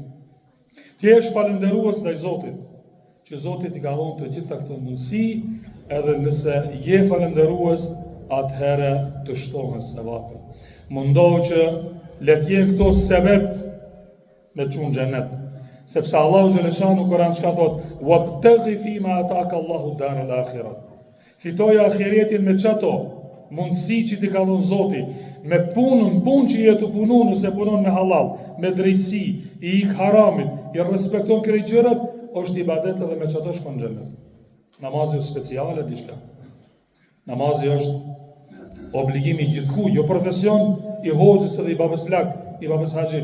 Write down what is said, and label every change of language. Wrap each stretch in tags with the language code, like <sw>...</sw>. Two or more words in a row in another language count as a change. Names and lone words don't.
<sq>Ti jesh falenderues ndaj Zotit, që Zotit I ka dhënë të gjitha këto mundësi, edhe nëse je falenderues, atëherë të shtohen sevapet. Mundohu që le të jenë këto sebeb me të çunë xhenet. Sepse Allahu xhaleshanu Kur'an çka thot,</sq> <ar>"وابتغ فيما آتاك الله الدار الآخرة."</ar> <sq>Fitoja ahiretin me çato mundësi që ti ka dhënë Zoti, me punë që je të punu, nëse punon me halal, me drejtësi, I ik haramit, I respekton këto gjërat, është ibadet edhe me çato shkon xhenet. Namazi është speciale diçka. Namazi është obligimi I gjithkujt, jo profesion I hoxhës edhe I babës plak, I babës haxhit.</sq>